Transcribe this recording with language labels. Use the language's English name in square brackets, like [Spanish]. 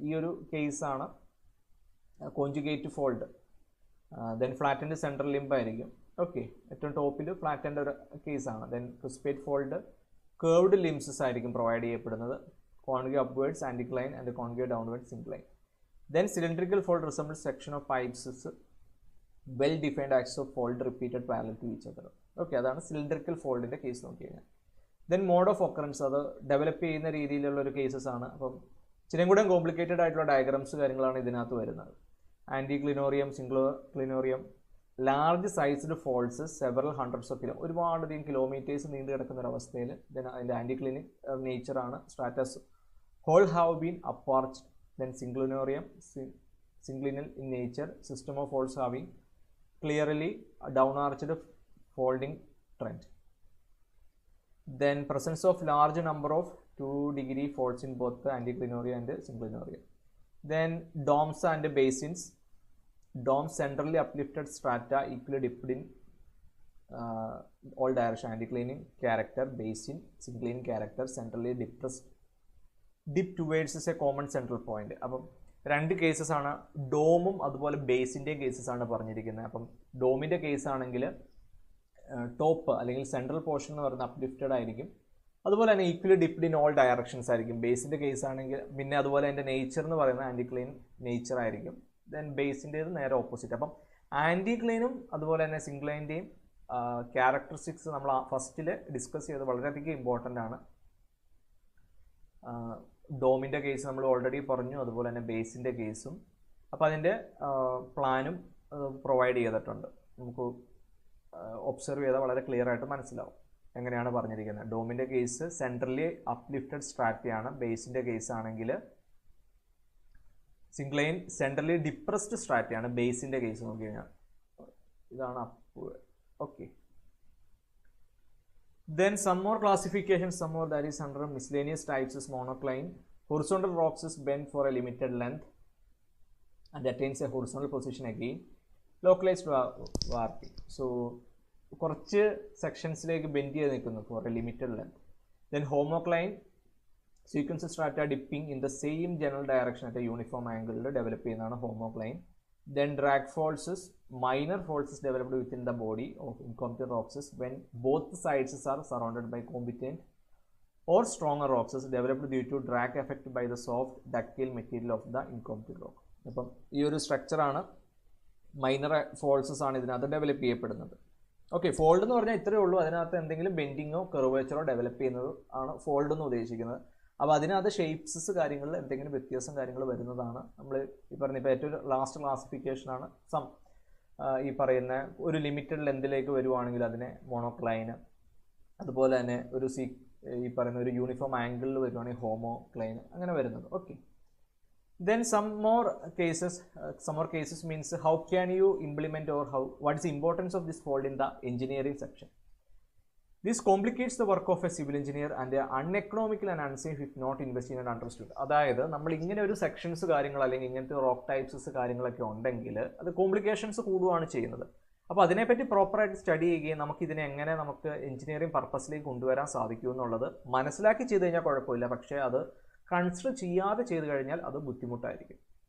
[Malayalam] ഈ ഒരു കേസാണ് conjugate fold. Then flattened central limb ആയിരിക്കും. ഓക്കെ, ഏറ്റവും ടോപ്പിൽ ഫ്ലാറ്റൻഡ് ഒരു കേസാണ്. ദെൻ ക്രിസ്പേറ്റ് ഫോൾഡ് കേർവ്ഡ് ലിംസസ് ആയിരിക്കും പ്രൊവൈഡ് ചെയ്യപ്പെടുന്നത്. [English] Concave upwards anticline and concave downwards syncline. Then cylindrical fold resembles section of pipes, well defined axis of fold repeated parallel to each other. [Malayalam] Okay, അതാണ് cylindrical ഫോൾഡിൻ്റെ case നോക്കി കഴിഞ്ഞാൽ. [English] then mode of occurrence, [Malayalam] അത് develop ചെയ്യുന്ന രീതിയിലുള്ള ഒരു cases ആണ്. അപ്പം ഇച്ചിരി കൂടെ കോംപ്ലിക്കേറ്റഡ് ആയിട്ടുള്ള ഡയഗ്രാംസ് കാര്യങ്ങളാണ് ഇതിനകത്ത് വരുന്നത്. ആൻറ്റിക്ലിനോറിയം, സിംഗ്ലോക്ലിനോറിയം, large sized folds several hundreds of ഒരുപാടധികം കിലോമീറ്റേഴ്സ് നീണ്ടു കിടക്കുന്ന ഒരു അവസ്ഥയിൽ ദെൻ അതിൻ്റെ ആൻറ്റിക്ലിനിക് നേച്ചറാണ്. [English] Stratas whole have been uparched. Then synclinorium, synclinal in nature, system of folds having clearly downarched folding trend. Then presence of large number of 2-degree folds in both the anticlinorium and synclinorium. Then domes and basins, Dome centrally uplifted strata equally dipped in all direction. Anticline character, basin, syncline character, centrally depressed, dip towards a common central point. [Malayalam] അപ്പം രണ്ട് cases ആണ്, ഡോമും അതുപോലെ ബേസിൻ്റെ cases ആണ് പറഞ്ഞിരിക്കുന്നത്. അപ്പം ഡോമിൻ്റെ case ആണെങ്കിൽ top അല്ലെങ്കിൽ central portion എന്ന് പറയുന്നത് അപ്ലിഫ്റ്റഡ് ആയിരിക്കും, അതുപോലെ തന്നെ equally dipped in all directions ആയിരിക്കും. ബേസിൻ്റെ കേസ് ആണെങ്കിൽ പിന്നെ അതുപോലെ അതിൻ്റെ നേച്ചർ എന്ന് പറയുന്നത് ആൻറ്റിക്ലൈൻ നേച്ചർ ആയിരിക്കും. ദെൻ ബേസിൻ്റേത് നേരെ ഓപ്പോസിറ്റ്. അപ്പം ആൻറ്റിക്ലൈനും അതുപോലെ തന്നെ സിങ്ക്ലൈൻ്റെയും ക്യാരക്ടറിസ്റ്റിക്സ് നമ്മൾ ഫസ്റ്റിൽ ഡിസ്കസ് ചെയ്ത് വളരെയധികം ഇമ്പോർട്ടൻ്റ് ആണ്. ഡോമിൻ്റെ കേസ് നമ്മൾ ഓൾറെഡി പറഞ്ഞു, അതുപോലെ തന്നെ ബേസിൻ്റെ കേസും. അപ്പോൾ അതിൻ്റെ പ്ലാനും പ്രൊവൈഡ് ചെയ്തിട്ടുണ്ട്. നമുക്ക് ഒബ്സർവ് ചെയ്താൽ വളരെ ക്ലിയർ ആയിട്ട് മനസ്സിലാവും എങ്ങനെയാണ് പറഞ്ഞിരിക്കുന്നത്. ഡോമിൻ്റെ കേസ് സെൻട്രലി അപ്ലിഫ്റ്റഡ് സ്ട്രാറ്റയാണ്, ബേസിൻ്റെ കേസ് ആണെങ്കിൽ സിങ്ക്ലൈൻ സെൻട്രലി ഡിപ്രസ്ഡ് സ്ട്രാറ്റയാണ് ബേസിൻ്റെ കേസ് നോക്കി കഴിഞ്ഞാൽ. ഇതാണ് up. [English] Okay, then some more classifications, some more that is under miscellaneous types is monocline. Horizontal rocks is bent for a limited length and attains a horizontal position again. Localized warping, so [Malayalam] കുറച്ച് സെക്ഷൻസിലേക്ക് bend ചെയ്ത് നിൽക്കുന്നു [English] For a limited length. Then homocline sequence strata dipping in the same general direction at a uniform ആംഗിളിൽ develop ചെയ്യുന്നതാണ് homocline. Then drag faults is minor faults is developed within the body of incompetent rocks is when both sides are surrounded by competent or stronger rocks is developed due to drag effect by the soft ductile material of the incompetent rock. [Malayalam] അപ്പം ഈ ഒരു സ്ട്രക്ചറാണ്, minor ഫോൾസസ് ആണ് ഇതിനകത്ത് develop ചെയ്യപ്പെടുന്നത്. Okay, fold എന്ന് പറഞ്ഞാൽ ഇത്രയേ ഉള്ളൂ, അതിനകത്ത് എന്തെങ്കിലും ബെൻഡിങ്ങോ കർവേച്ചറോ ഡെവലപ്പ് ചെയ്യുന്നത് ആണ് ഫോൾഡ് എന്ന് ഉദ്ദേശിക്കുന്നത്. അപ്പോൾ അതിനകത്ത് ഷേപ്സസ് കാര്യങ്ങളിൽ എന്തെങ്കിലും വ്യത്യാസം കാര്യങ്ങൾ വരുന്നതാണ് നമ്മൾ ഈ പറയുന്ന. ഇപ്പോൾ ഏറ്റവും ലാസ്റ്റ് ക്ലാസിഫിക്കേഷനാണ് സം ഈ പറയുന്ന ഒരു ലിമിറ്റഡ് ലെന്തിലേക്ക് വരുവാണെങ്കിൽ അതിനെ മോണോക്ലൈന്, അതുപോലെ തന്നെ ഒരു ഈ പറയുന്ന ഒരു യൂണിഫോം ആംഗിളിൽ വരുവാണെങ്കിൽ ഹോമോക്ലൈൻ, അങ്ങനെ വരുന്നത്. [English] Okay, then some more cases means how can you implement or what is the importance of this fold in the engineering section. This complicates the work of a civil engineer and uneconomical and unsafe if not invested and understood. [Malayalam] അതായത് നമ്മൾ ഇങ്ങനെ ഒരു sections കാര്യങ്ങൾ അല്ലെങ്കിൽ ഇങ്ങനത്തെ rock ടൈപ്സസ് കാര്യങ്ങളൊക്കെ ഉണ്ടെങ്കിൽ അത് കോംപ്ലിക്കേഷൻസ് കൂടുകയാണ് ചെയ്യുന്നത്. അപ്പോൾ അതിനെപ്പറ്റി പ്രോപ്പറായിട്ട് സ്റ്റഡി ചെയ്യുകയും നമുക്കിതിനെ എങ്ങനെ നമുക്ക് എഞ്ചിനീയറിംഗ് പർപ്പസിലേക്ക് കൊണ്ടുവരാൻ സാധിക്കും എന്നുള്ളത് മനസ്സിലാക്കി ചെയ്ത് കഴിഞ്ഞാൽ കുഴപ്പമില്ല, പക്ഷേ അത് കൺസിഡർ ചെയ്യാതെ ചെയ്ത് കഴിഞ്ഞാൽ അത് ബുദ്ധിമുട്ടായിരിക്കും.